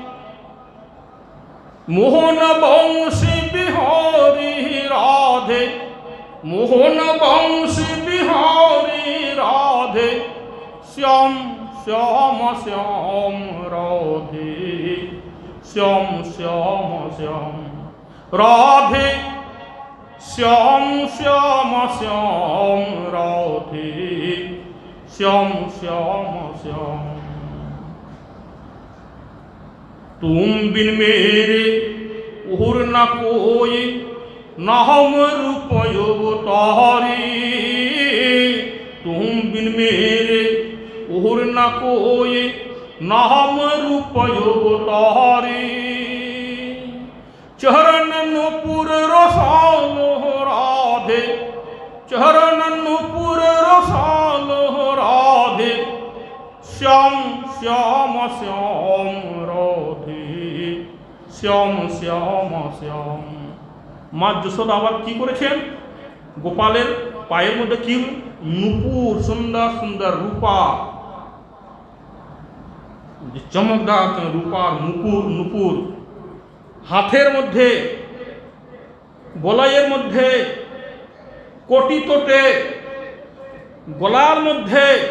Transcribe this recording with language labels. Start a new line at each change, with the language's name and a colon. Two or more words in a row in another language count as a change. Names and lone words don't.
Bangla: মোহন বংশী বিহারি রাধে, মোহন বংশী বিহারি রাধে, শ্যাম শ্যাম শ্যাম রাধে, শ্যাম শ্যাম শ্যাম রাধে, শ্যাম শ্যাম শ্যাম রাধে, শ্যাম শ্যাম শ্যাম।
Hindi: तुम बिन मेरे और न कोई, न हम रूप अवतारी, तुम बिन मेरे और न कोई, न हम रूप अवतारी, चरण नुपुर रसालो राधे, चरण नुपुर रसालो राधे, श्याम श्याम श्याम राधे, শ্যাম শ্যাম শ্যাম।
Bangla: মা যশোদা আবার কি করেছেন? গোপালের পায়ের মধ্যে কি নুপুর, সুন্দর সুন্দর রূপা, যে চমকদার রূপার নুপুর, নুপুর হাতের মধ্যে, গলায়ের মধ্যে, কোটি তোটে, গলার মধ্যে,